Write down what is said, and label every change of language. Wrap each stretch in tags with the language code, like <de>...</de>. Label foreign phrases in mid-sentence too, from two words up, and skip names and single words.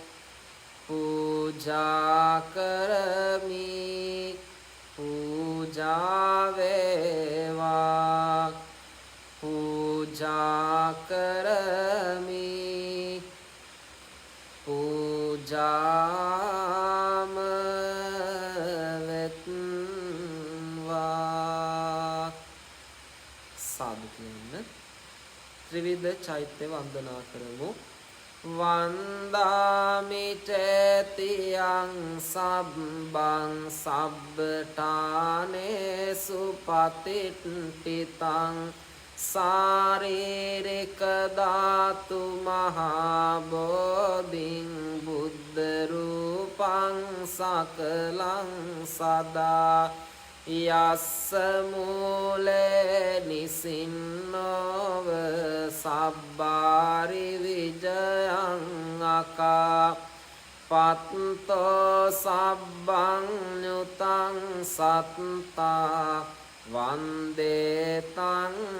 <si>පූජා කරමි පූජා වේවා පූජා කරමි පූජාම වෙත්වා. සාදු කියන්න. ත්‍රිවිධ චෛත්‍ය වන්දනා කරමු.</si> <pi>වන්දාමි චේතියං සබ්බං සබ්බඨානේසු පතිට්ඨිතං සාරීරික ධාතු මහා බෝධින් බුද්ධ රූපං සකලං සදා යස්ස මූලේ නිසින්නෝව සබ්බාරි විජයං අකා පත්තෝ සබ්බං ඤුතං සත්තා වන්දේ තං</pi>